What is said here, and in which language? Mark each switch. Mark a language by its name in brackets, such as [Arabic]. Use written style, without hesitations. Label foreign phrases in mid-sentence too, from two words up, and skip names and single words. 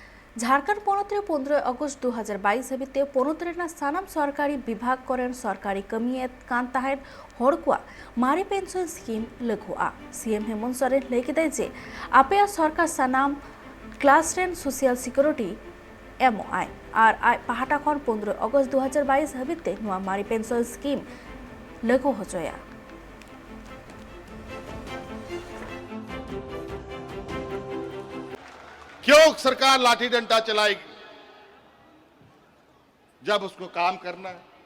[Santali] झारखंड पोनोत्रे 15 अगस्त 2022 हाबिते पोनोत्रेना सानाम सरकारी विभाग करेन सरकारी कमियत कान ताहेन हड़कुआ मारी [English] pension scheme [Santali] लघुआ सीएम हेमंत सोरेन लैकिदे जे आपेया सरकार सानाम क्लास 10 [English] social security [Santali] एमओआई और आई पाहाटा खन 15 अगस्त 2022 हाबिते नुआ मारी [English] pension scheme [Santali] लघु हजया [Hindi] क्यों सरकार लाठी डंडा चलाएगी जब उसको काम करना है।